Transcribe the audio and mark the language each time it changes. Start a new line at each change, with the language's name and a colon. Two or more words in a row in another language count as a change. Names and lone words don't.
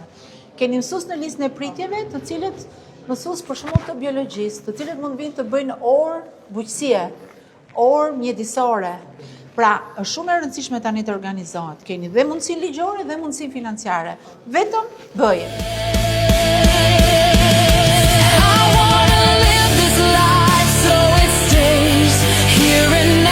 Albanian: Keni mësues në listën e pritjeve, të cilët mësues për shembull të biologjisë, të cilët mund vinë të bëjnë orë bujqësie, orë mjedisore. Pra, është shumë e rëndësishme tani të organizohet. Keni dhe mundësinë ligjore dhe mundësinë financiare. Vetëm bëje.
English: I wanna live this life so it stays here